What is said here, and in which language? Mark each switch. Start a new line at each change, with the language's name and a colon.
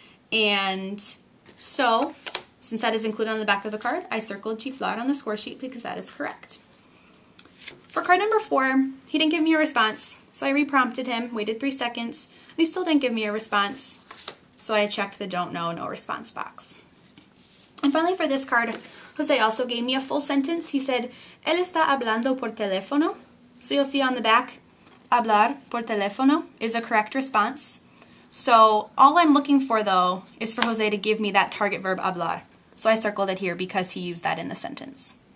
English: And so, since that is included on the back of the card, I circled chiflar on the score sheet because that is correct. For card number 4, he didn't give me a response. So I reprompted him, waited 3 seconds, and he still didn't give me a response. So I checked the don't know, no response box. And finally for this card, Jose also gave me a full sentence.
Spanish: He said, él está hablando por teléfono.
English: So you'll see on the back,
Spanish: hablar por teléfono
English: is a correct response. So all I'm looking for, though, is for Jose to give me that target verb hablar. So I circled it here because he used that in the sentence.